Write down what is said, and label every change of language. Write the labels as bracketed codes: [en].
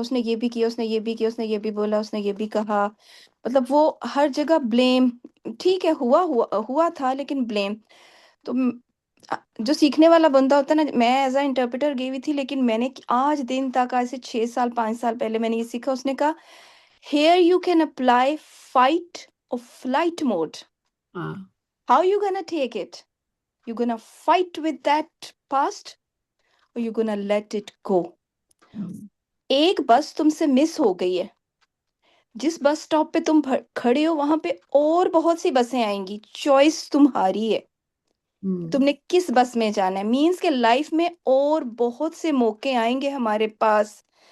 [hi] उसने ये भी किया, उसने ये भी किया, उसने ये भी बोला, उसने ये भी कहा. मतलब वो हर जगह ब्लेम. ठीक है, हुआ था, लेकिन ब्लेम. तो जो सीखने वाला बंदा होता है ना, मैं [en] as a interpreter [hi] गई हुई थी, लेकिन मैंने आज दिन तक, आज से 6 साल 5 साल पहले मैंने ये सीखा. उसने कहा, [en] here you can apply fight or flight mode. [hi] हाँ. [en] How you gonna take it? You gonna fight with that past or you gonna let it go? [hi] एक बस तुमसे मिस हो गई है, जिस बस स्टॉप पे तुम खड़े हो वहां पे और बहुत सी बसें आएंगी. चॉइस तुम्हारी है, तुमने किस बस में जाना है. मीन्स के लाइफ में और बहुत से मौके आएंगे हमारे पास.